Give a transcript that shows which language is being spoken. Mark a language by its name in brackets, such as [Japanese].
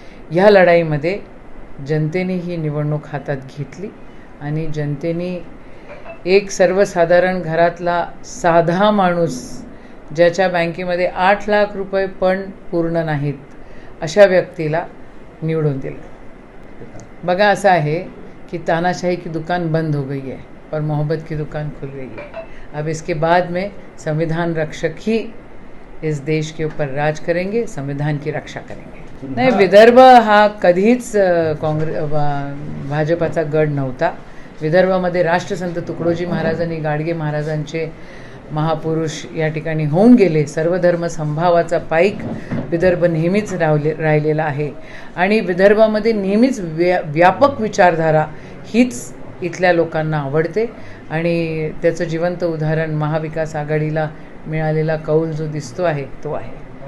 [Marathi] ह्या लढाईमध्ये जनतेने ही निवडणूक हातात घेतली आणि जनतेने एक सर्वसाधारण घरातला साधा माणूस ज्याच्या बँकेमध्ये 8 लाख रुपये पण पूर्ण नाहीत अशा व्यक्तीला निवडून दिलं। बघा असं आहे कि [Hindi] तानाशाही की दुकान बंद हो गई है और मोहब्बत की दुकान खुल गई है। अब इसके बाद में संविधान रक्षक ही इस देश के ऊपर राज करेंगे, संविधान की रक्षा करेंगे। [Marathi] नहीं, विदर्भ हा कधीच भाजपाचा गड नव्हता। विदर्भामध्ये राष्ट्रसंत तुकडोजी महाराजांनी गाडगे महाराजांचे महापुरुष या ठिकाणी होऊन गेले। सर्वधर्म संभावाचा पाईक विदर्भ नेहमीच राहिलेला आहे आणि विदर्भामध्ये नेहमीच व्यापक विचारधारा हीच इथल्या लोकांना आवडते आणि त्याचं जिवंत उदाहरण महाविकास आघाडीला मिळालेला कौल जो दिसतो आहे तो आहे।